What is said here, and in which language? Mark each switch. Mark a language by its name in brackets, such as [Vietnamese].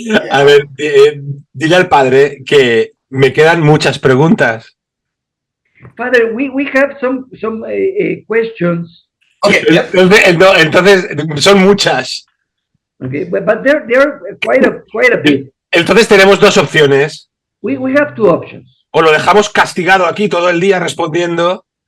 [Spanish] A ver, dile al padre que me quedan muchas preguntas. [English] Father, we have some questions. Okay, yep. [Spanish] Entonces, son muchas. [English] Okay, but they're quite a bit. [Spanish] Entonces tenemos dos opciones. [English] We have two options. [Spanish] O lo dejamos castigado aquí todo el día respondiendo,